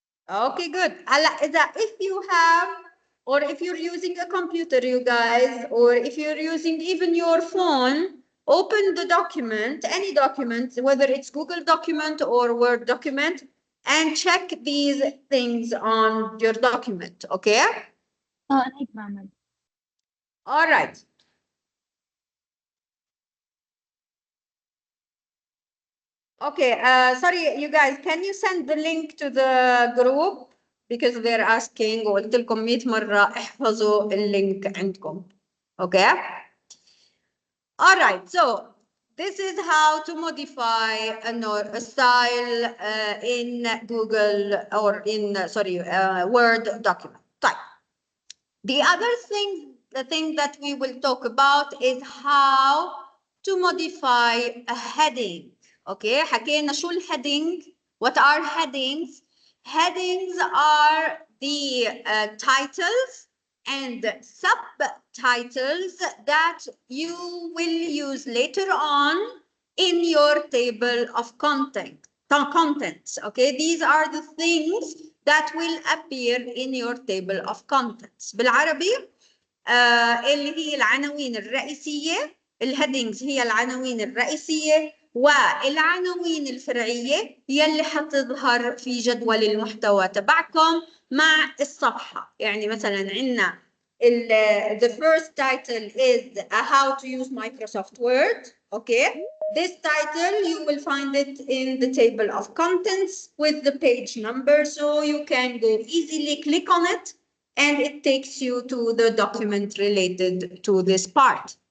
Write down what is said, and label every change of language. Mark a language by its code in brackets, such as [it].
[en] Okay, good. [ar] هلا إذا [en] if you have or if you're using a computer, you guys, or if you're using even your phone, open the document, any document, whether it's Google document or Word document, and check these things on your document, okay? [ar] أنا هيك بعمل. [en] All right. Okay, sorry, you guys, can you send the link to the group? Because they're asking, [ar] وقلت لكم 100 مرة احفظوا اللينك عندكم. [en] Okay? All right, so this is how to modify a style in Google or in, Word document. Type. The other thing, the thing that we will talk about is how to modify a heading. [ar] Okay, حكينا شو الheading? [en] What are headings? Headings are the titles and subtitles that you will use later on in your table of contents. Okay, these are the things that will appear in your table of contents. [ar] بالعربي اللي هي العناوين الرئيسية، الهيدنجز هي العناوين الرئيسية، والعناوين الفرعية هي اللي حتظهر في جدول المحتوى تبعكم مع الصفحة. يعني مثلا عندنا [en] the first title is how to use Microsoft Word. Okay, this title you will find it in the table of contents with the page number, so you can go easily click on it and it takes you to the document related to this part.